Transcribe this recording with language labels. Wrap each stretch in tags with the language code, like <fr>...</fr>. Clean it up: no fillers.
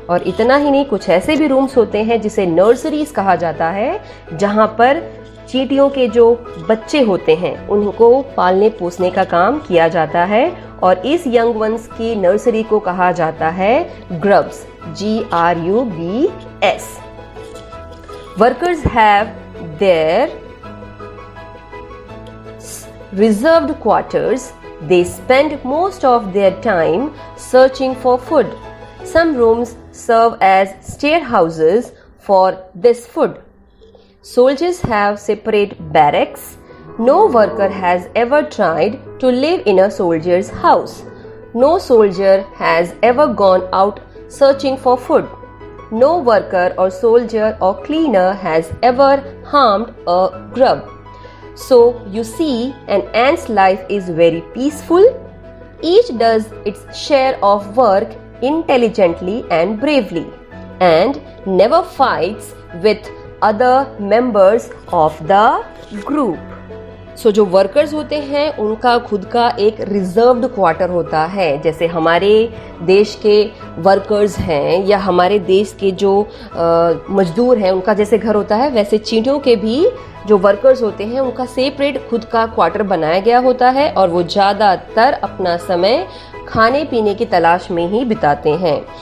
<hi>और इतना ही नहीं, कुछ ऐसे भी रूम्स होते हैं जिसे नर्सरीज कहा जाता है, जहाँ पर चींटियों के जो बच्चे होते हैं उनको पालने पोसने का काम किया जाता है। और इस यंग वंस की नर्सरी को कहा जाता है grubs, GRUBS।</hi> <en>Workers have their reserved quarters. They spend most of their time searching for food. Some rooms serve as storehouses for this food. Soldiers have separate barracks. No worker has ever tried to live in a soldier's house. No soldier has ever gone out searching for food. No worker or soldier or cleaner has ever harmed a grub. So you see, an ant's life is very peaceful. Each does its share of work intelligently and bravely, and never fights with other members of the group.</en> <hi>सो जो workers होते हैं उनका खुद का एक reserved quarter होता है। जैसे हमारे देश के वर्कर्स हैं या हमारे देश के जो मजदूर हैं उनका जैसे घर होता है, वैसे चींटियों के भी जो वर्कर्स होते हैं उनका सेपरेट खुद का क्वार्टर बनाया गया होता है और वो ज़्यादातर अपना समय खाने पीने की तलाश में ही बिताते हैं।</hi>